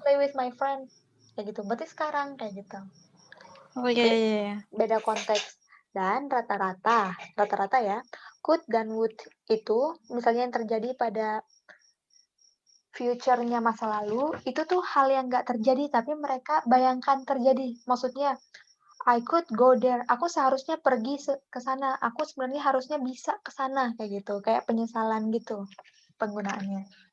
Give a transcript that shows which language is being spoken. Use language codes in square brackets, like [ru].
[en] play with my friend. [id] Kayak gitu. Berarti sekarang kayak gitu. oh ya ya ya. Beda konteks. Dan rata-rata ya, could dan would itu misalnya yang terjadi pada future-nya masa lalu, itu tuh hal yang nggak terjadi, tapi mereka bayangkan terjadi. Maksudnya, [en] I could go there. [id] Aku seharusnya pergi ke sana. Aku sebenarnya harusnya bisa ke sana kayak gitu. Kayak penyesalan gitu penggunaannya.